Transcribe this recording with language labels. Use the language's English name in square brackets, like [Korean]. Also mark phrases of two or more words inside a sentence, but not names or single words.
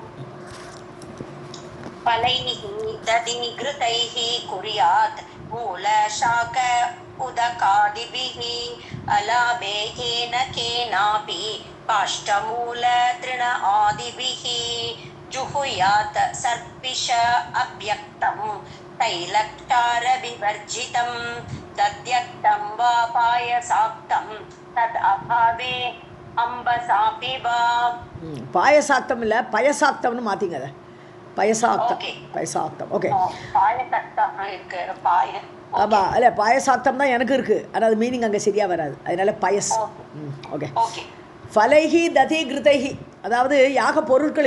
[Sanskrit] फलैः दधिघृतैः कुर्यात् मूलशाक उदकादिभिः अलाभे येन केनापि काष्ठमूल तृण आदिभिः जुहुयात् सर्पिष अव्यक्तं तैलक्तार विवर्जितं दध्यक्तं वा पायसाक्तं तद् अभावे अम्बसापि वा. [Tamil] பாயசாக்தம் இல்லை, பயசாக்தம்னு மாற்றிங்க. அதை பயசாக்தம். ஓகே, ஆமாம். இல்லை, பாயசாக்தம் தான் எனக்கு இருக்குது, ஆனால் அது மீனிங் அங்கே சரியாக வராது. அதனால பயஸ். ஓகே. [Sanskrit] फलैः दधि घृतैः, [Tamil] அதாவது யாக பொருட்கள்.